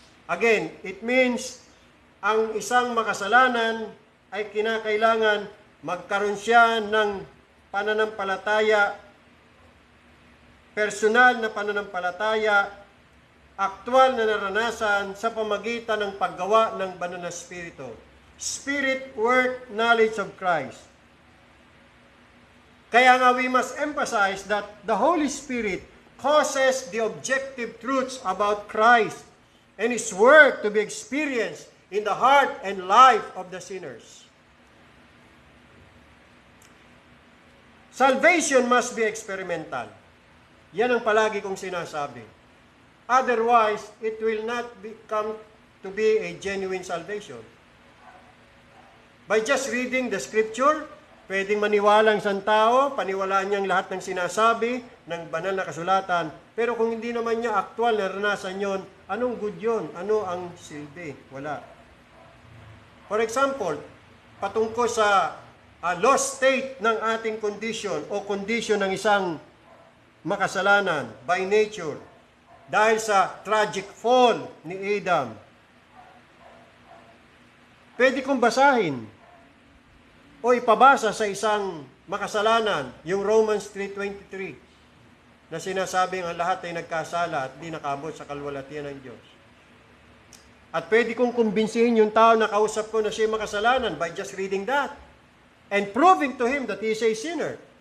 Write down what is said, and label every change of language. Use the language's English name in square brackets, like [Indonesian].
[English] Again, it means [Filipino] ang isang makasalanan ay kinakailangan magkaroon siya ng pananampalataya, personal na pananampalataya, aktwal na naranasan sa pamagitan ng paggawa ng banal na Espiritu. [English] Spirit work knowledge of Christ. [Filipino] Kaya nga [English] we must emphasize that the Holy Spirit causes the objective truths about Christ and His work to be experienced in the heart and life of the sinners. Salvation must be experimental. [Filipino] Yan ang palagi kong sinasabi. [English] Otherwise, it will not come to be a genuine salvation. By just reading the scripture, [Filipino] pwedeng maniwala ang isang tao, paniwalaan niyang lahat ng sinasabi ng banal na kasulatan. Pero kung hindi naman niya aktual na naranasan yon, anong good yun? Ano ang silbi? Wala. For example, patungkol sa [English] lost state [Filipino] ng ating condition o condition ng isang makasalanan by nature dahil sa [English] tragic fall [Filipino] ni Adam. Pwede kong basahin o ipabasa sa isang makasalanan yung Romans 3:23 na sinasabing ang lahat ay nagkasala at di nakabot sa kalwalatian ng Diyos. At pwede kong kumbinsihin yung tao na kausap ko na siya makasalanan [English] by just reading that and proving to him that he is a sinner.